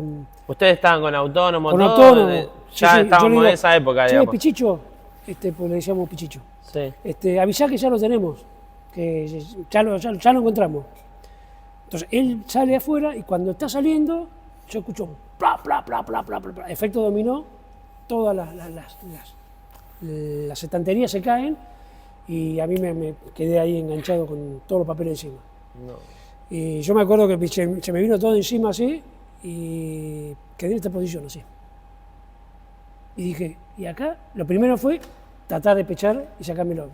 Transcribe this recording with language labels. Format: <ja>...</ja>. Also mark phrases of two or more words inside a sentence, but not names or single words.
<es>Ustedes estaban con autónomo, Con todo, autónomo. ya Sí, yo le estábamos digo, en esa época, che, digamos. Pichicho, pues le decíamos Pichicho, Sí. avisá que ya lo tenemos, que ya lo encontramos. Entonces él sale afuera y cuando está saliendo, yo escucho un pla, pla, pla, pla, pla, pla, pla, efecto dominó, todas las estanterías se caen y a mí me quedé ahí enganchado con todos los papeles encima. No. Y yo me acuerdo que se me vino todo encima así y quedé en esta posición así. Y dije, y acá lo primero fue tratar de pechar y sacármelo.</es>